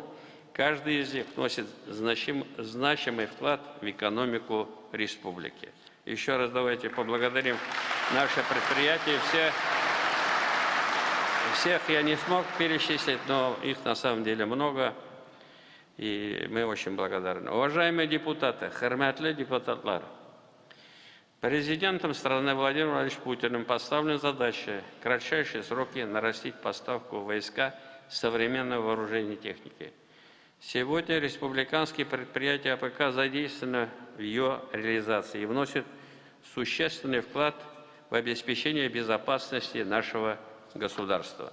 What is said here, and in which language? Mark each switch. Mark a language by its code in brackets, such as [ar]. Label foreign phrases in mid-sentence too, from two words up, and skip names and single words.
[ru] Каждый из них вносит значимый вклад в экономику республики. Еще раз давайте поблагодарим наши предприятия. Всех я не смог перечислить, но их на самом деле много. И мы очень благодарны. Уважаемые депутаты, [tt] хөрмәтле депутатлар, [ru] президентом страны Владимиром Владимировичем Путиным поставлена задача в кратчайшие сроки нарастить поставку войска современного вооружения и техники. Сегодня республиканские предприятия АПК задействованы в ее реализации и вносят существенный вклад в обеспечение безопасности нашего государства.